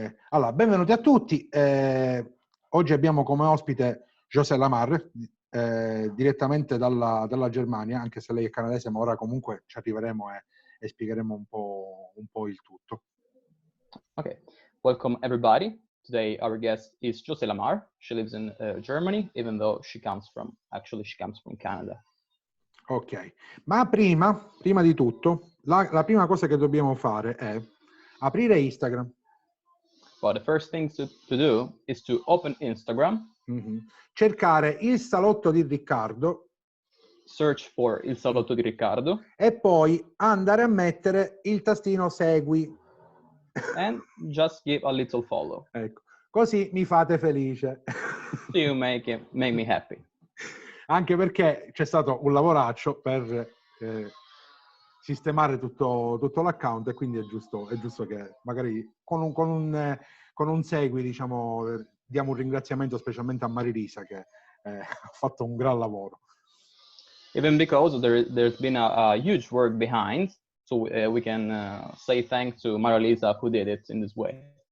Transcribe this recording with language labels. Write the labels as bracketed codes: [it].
[it] Allora, benvenuti a tutti. Oggi abbiamo come ospite Josee Lamarre, direttamente dalla Germania, anche se lei è canadese, ma ora comunque ci arriveremo e spiegheremo un po' il tutto. [en] Okay, welcome everybody. Today our guest is Josee Lamarre. She lives in Germany, even though she comes from Canada. [it] Ok, ma prima di tutto, la prima cosa che dobbiamo fare è aprire Instagram. [en] But the first thing to do is to open Instagram, [it] cercare il salotto di Riccardo, [en] search for il salotto di Riccardo, [it] e poi andare a mettere il tastino segui. [en] and just give a little follow. [it] Ecco, così mi fate felice. [en] So you make me happy. [it] Anche perché c'è stato un lavoraccio per sistemare tutto l'account, e quindi è giusto che magari con un segui, diciamo, diamo un ringraziamento specialmente a Marilisa che ha fatto un gran lavoro. [en] Even because there's been a huge work behind, so we can say thanks to Marilisa who did it in this way.